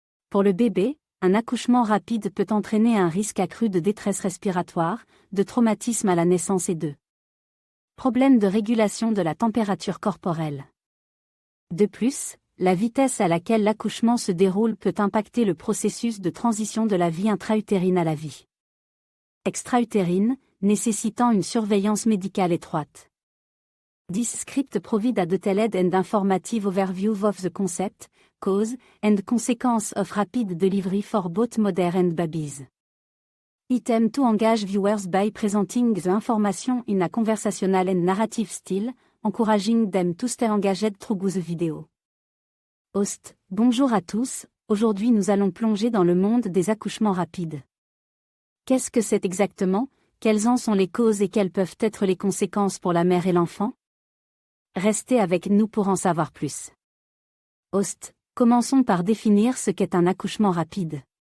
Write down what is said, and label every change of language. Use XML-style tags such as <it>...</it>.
<fr>Pour le bébé, un accouchement rapide peut entraîner un risque accru de détresse respiratoire, de traumatisme à la naissance et de problèmes de régulation de la température corporelle. De plus, la vitesse à laquelle l'accouchement se déroule peut impacter le processus de transition de la vie intra-utérine à la vie extra-utérine, nécessitant une surveillance médicale étroite.</fr> <en>This script provide a detailed and informative overview of the concept, cause, and consequence of rapid delivery for both mother and babies. Item to engage viewers by presenting the information in a conversational and narrative style, encouraging them to stay engaged through the video.</en> <fr>Host, bonjour à tous, aujourd'hui nous allons plonger dans le monde des accouchements rapides. Qu'est-ce que c'est exactement, quelles en sont les causes et quelles peuvent être les conséquences pour la mère et l'enfant? Restez avec nous pour en savoir plus. Host, commençons par définir ce qu'est un accouchement rapide.</fr>